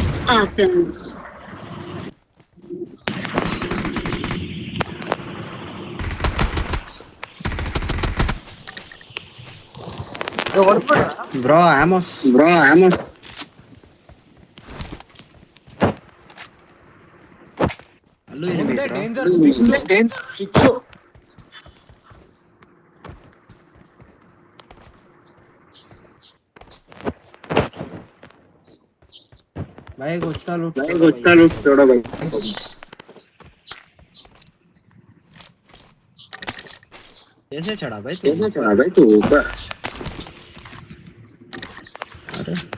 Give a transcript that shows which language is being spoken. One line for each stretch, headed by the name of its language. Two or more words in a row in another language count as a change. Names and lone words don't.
Kannada: ಹೊಡ್ಬಿಡ ಬ್ರೋ ಆಮೋಸ್ ಅಲ್ಲೂ enemy ಮುಂದೆ bro.
English: danger fix.
Kannada: ಸಿಕ್ಸು
Hindi: भाई गुस्सा लूट छोड़ो भाई कैसे चढ़ा भाई तू ऊपर अरे